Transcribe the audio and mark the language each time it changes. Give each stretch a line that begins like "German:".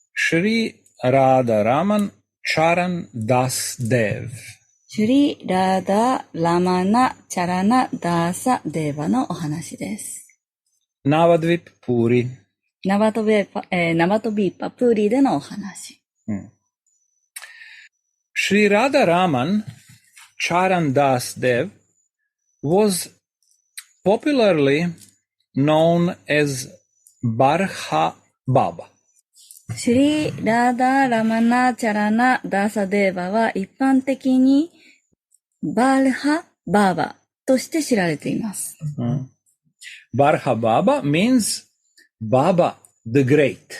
English: Shri Radharaman Charan Das Dev.
Japanese: シュリ・ラーダ・ラマナ・チャラナ・ダーサ・デーバのお話です。
English: Navadvip Puri.
Japanese: ナバトビーパプーリでのお話。
English: Shri Radharaman Charan Das Dev was popularly known as Barha Baba.
Japanese: シュリ・ラーダ・ラマナ・チャラナ・ダーサ・デーバは一般的にバルハ・バーバとして知られています。
English: Barha Baba means Baba the Great.